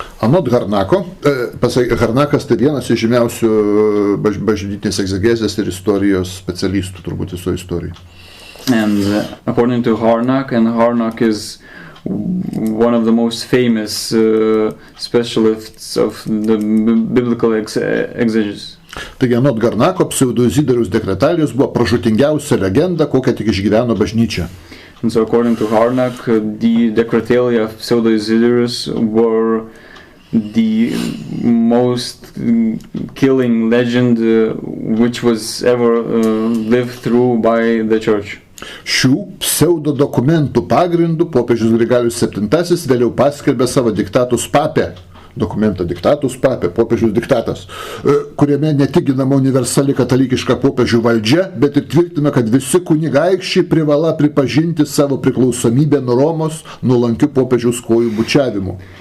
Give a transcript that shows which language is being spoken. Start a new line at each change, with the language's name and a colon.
Lithuanian: Anot Harnako, Harnakas tai vienas iš žymiausių bažnytinės egzegezės ir istorijos specialistų, turbūt viso istorijoje.
English: And according to Harnack, and Harnack is one of the most famous specialists of the biblical exegesis.
Lithuanian: Taigi, anot Harnako, pseudo-Izidoriaus dekretalijos buvo pražūtingiausia legenda, kokią tik išgyveno bažnyčia.
English: And so according to Harnack, the decretalia of pseudo-Isidorus were the most killing legend which was ever lived through by the church.
Lithuanian: Šių pseudo dokumentų pagrindų popiežius Grigalius VII vėliau paskelbė savo diktatus papė, dokumentą diktatus papė, popiežius diktatas, kuriame ne tik ginama universali katalikiška popiežių valdžia, bet ir tvirtina, kad visi kunigaikščiai privalo pripažinti savo priklausomybę nuo Romos nuolankių popiežiaus kojų bučiavimu.